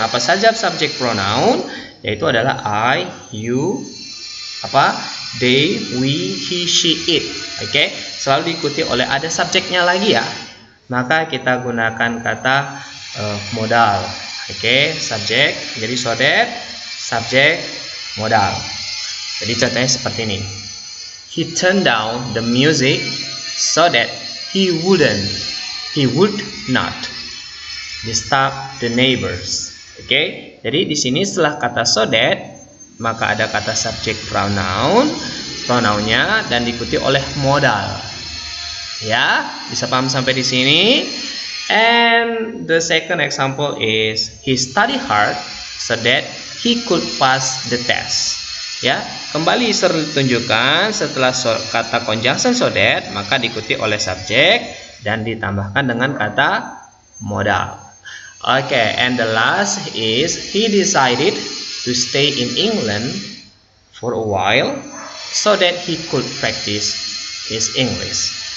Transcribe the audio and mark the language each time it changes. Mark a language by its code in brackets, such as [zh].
[id] Apa saja subject pronoun? Yaitu adalah [en] I, you, they, we, he, she, it. [id] Oke, selalu diikuti oleh ada subjeknya lagi, ya. Maka kita gunakan kata modal. Oke, subjek. Jadi so that, subjek, modal. Jadi contohnya seperti ini. [en] He turned down the music so that he would not disturb the neighbors. [id] Oke, jadi di sini setelah kata so that, maka ada kata subject pronounnya dan diikuti oleh modal. Ya, bisa paham sampai di sini? [en] And the second example is he studied hard so that he could pass the test. [id] Ya, kembali tunjukkan setelah kata conjunction so that, maka diikuti oleh subjek dan ditambahkan dengan kata modal. [en] Oke, and the last is he decided to stay in England for a while so that he could practice his English.